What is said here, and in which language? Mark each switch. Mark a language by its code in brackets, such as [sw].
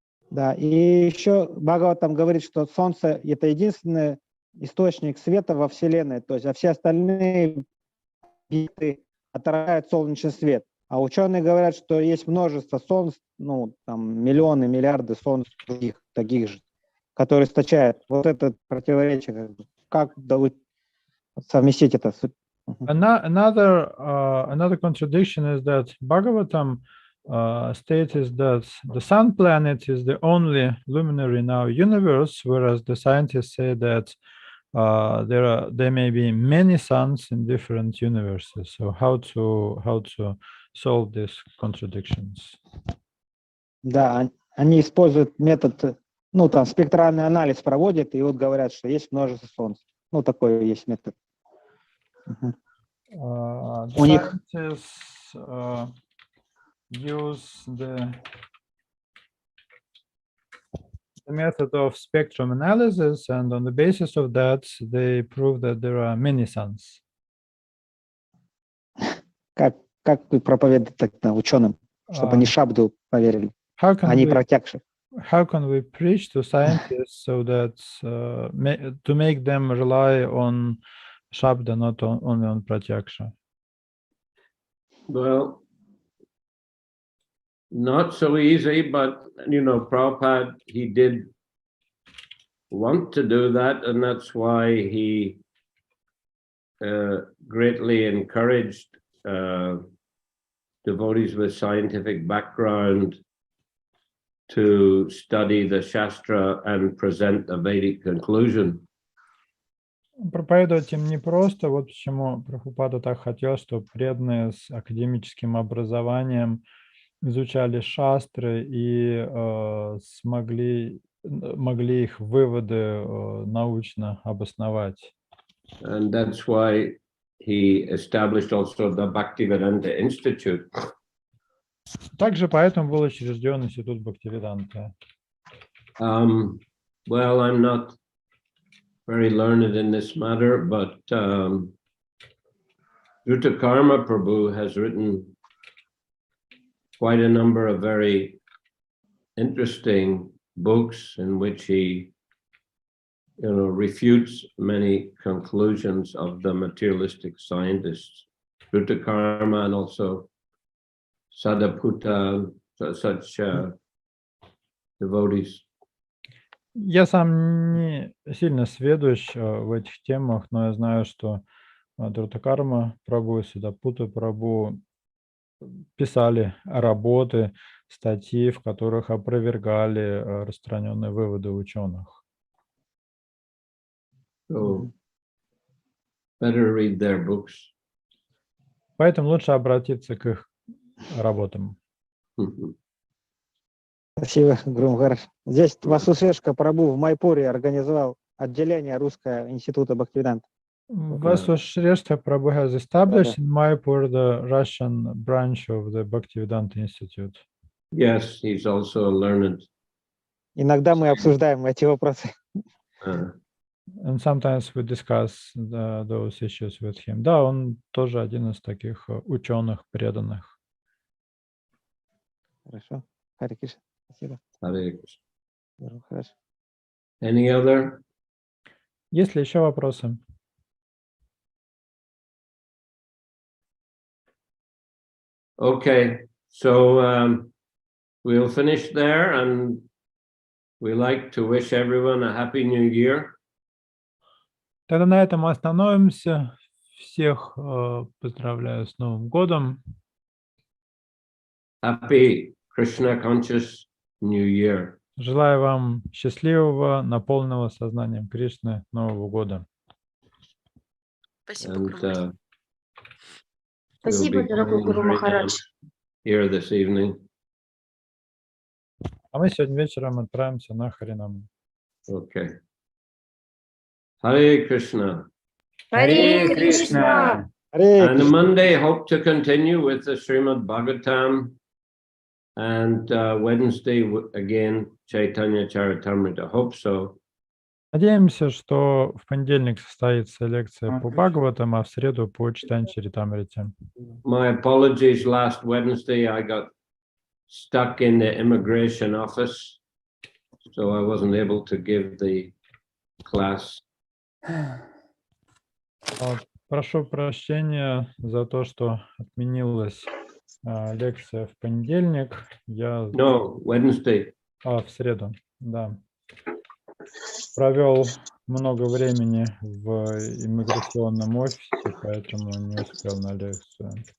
[ru] Да, и еще Бхагаватам говорит, что Солнце — это единственный источник света во Вселенной, то есть, а все остальные объекты отражают солнечный свет. А ученые говорят, что есть множество солнц, миллионы, миллиарды солнц других, таких же, которые источают. Вот это противоречие. Как совместить это? [en] Another contradiction is that Bhagavatam states that the sun planet is the only luminary in our universe, whereas the scientists say that there may be many suns in different universes. So how to solve these contradictions? [ru] Да, они используют метод, спектральный анализ проводят, и вот говорят, что есть множество солнц. Такой есть метод. У них [en] Scientists use the method of spectrum analysis, and on the basis of that, they prove that there are many suns. [ru] как вы проповедуете ученым, чтобы они шабду поверили, [en] How can [ru] а не [en] we [ru] протягши? [en] how can we preach to scientists so that to make them rely on Shabda, not only on Pratyaksha? Well, not so easy, but Prabhupada, he did want to do that, and that's why he greatly encouraged devotees with scientific background to study the Shastra and present the Vedic conclusion. [ru] Проповедовать им непросто, вот почему Прабхупада так хотел, чтобы преданные с академическим образованием изучали шастры и могли их выводы научно обосновать. [en] And that's why he established also the Bhaktivedanta Institute. [ru] Также поэтому был учрежден институт Бхактиведанта. [en] Well, I'm not very learned in this matter, but Karma Prabhu has written quite a number of very interesting books in which he refutes many conclusions of the materialistic scientists. Karma and also Sadaputta, such devotees. [ru] Я сам не сильно сведущ в этих темах, но я знаю, что Карма Прабху и Садапutta Прабху писали работы, статьи, в которых опровергали распространенные выводы ученых. [en] So, better read their books. [ru] Поэтому лучше обратиться к их работам. Спасибо, Гуру. Здесь Васушешка Прабху в Майпуре организовал отделение Русского института Бхактивиданта. [en] Vasudhara Prabhu has established in Mayapur the Russian branch of the Bhaktivedanta Institute. Yes, he's also a learned. [ru] Иногда мы обсуждаем эти вопросы. [en] And sometimes we discuss those issues with him. [ru] Да, он тоже один из таких ученых преданных. Хорошо. Харе Кришна. Спасибо. [en] Hare Krishna. [ru] Хорошо. [en] Any other? [ru] Есть ли еще вопросы? [en] Okay, so we'll finish there, and we like to wish everyone a happy new year. [ru] Тогда на этом остановимся. Всех поздравляю с Новым годом. [en] Happy Krishna conscious New Year. [ru] Желаю вам счастливого, наполненного сознанием Кришны Нового года. Спасибо, [en] And [ru] Гуру. Спасибо, дорогой Гуру Махарадж. [en] Here this evening. [ru] А мы сегодня вечером отправимся на Харинам. [en] Okay. Hare Krishna. [ru] Харе Кришна. [en] And on Monday, hope to continue with the Srimad Bhagavatam. And Wednesday, again, Chaitanya Charitamrita. Hope so. [ru] Надеемся, что в понедельник состоится лекция по Бхагаватам, а в среду по читанию Чаритамрити. [en] My apologies, last Wednesday I got stuck in the immigration office, so I wasn't able to give the class. [ru] Прошу прощения за то, что отменилась лекция в понедельник. [en] No, Wednesday. [ru] В среду, да. Провел много времени в иммиграционном офисе, поэтому не успел на лекцию.